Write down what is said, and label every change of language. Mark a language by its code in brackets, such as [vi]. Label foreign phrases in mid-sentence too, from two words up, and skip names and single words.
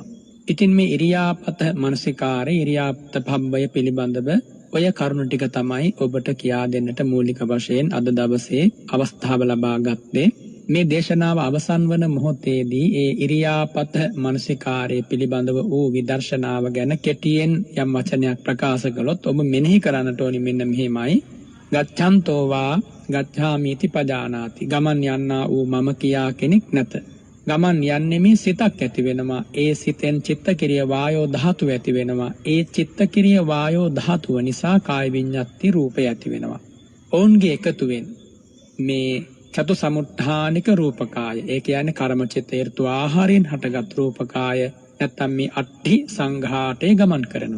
[si] ඉතින් මේ ඉරියාපත මනසිකාරය ඉරියාපත භබ්බය පිළිබඳව ඔය කරුණු ටික තමයි ඔබට කියා දෙන්නට මූලික වශයෙන් අද දවසේ අවස්ථාව ලබා ගත්තේ. මේ දේශනාව අවසන් වන මොහොතේදී ඒ ඉරියාපත මනසිකාරය පිළිබඳව වූ විදර්ශනාව ගැන කෙටියෙන් යම් වචනයක් ප්‍රකාශ කළොත් ඔබ මෙනෙහි කරන්නට ඕනි මෙන්න මෙහිමයි. [pi] ගච්ඡන්තෝ වා ගච්ඡාමිති පජානාති. [si] ගමන් යන්නා වූ මම කියා කෙනෙක් නැත. ගමන් යන්නේ මේ සිතක් ඇති වෙනවා. ඒ සිතෙන් චිත්තක්‍රිය වායෝ ධාතුව ඇති වෙනවා. ඒ චිත්තක්‍රිය වායෝ ධාතුව නිසා කාය විඤ්ඤාති රූපය ඇති වෙනවා. ඔවුන්ගේ එකතුවෙන් මේ චතු සමුත්ථානික රූපකාය, ඒ කියන්නේ කර්ම චිත්ත ඍතු ආහාරයෙන් හටගත් රූපකාය නැත්තම් මේ [pi] අට්ඨි සංඝාටේ [si] ගමන් කරනවා.